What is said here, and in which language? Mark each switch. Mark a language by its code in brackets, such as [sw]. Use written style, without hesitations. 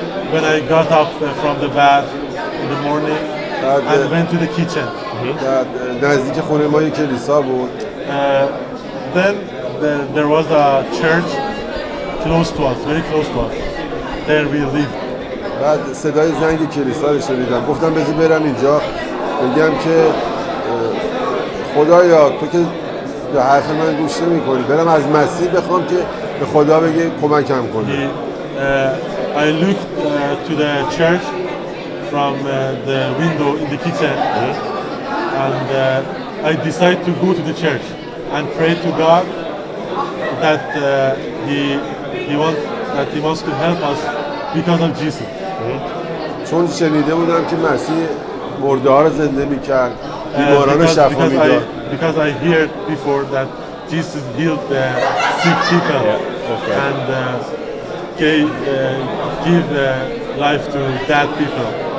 [en] When I got up from the bath in the morning and went to the kitchen. [fa] نزدیک خونه ما یک کلیسا بود. [en] Then there was a church close to us, very close to us. There we lived. [fa] بعد صدای زنگ کلیسا رو شنیدم. گفتم بذار برم اینجا بگم که خدایا تو که به حرف من گوش نمی‌کنی، برم از مسیح بخوام که به خدا بگه کمکم کنه. [en] I looked to the church from the window in the kitchen, and I decided to go to the church and pray to God that he wants to help us because of Jesus. [fa] چون شنیده بودم که مسیح مرده‌ها رو زنده می‌کرد، بیماران رو شفا می‌داد. [en] Because I heard before that Jesus healed the sick people and give life to dead people.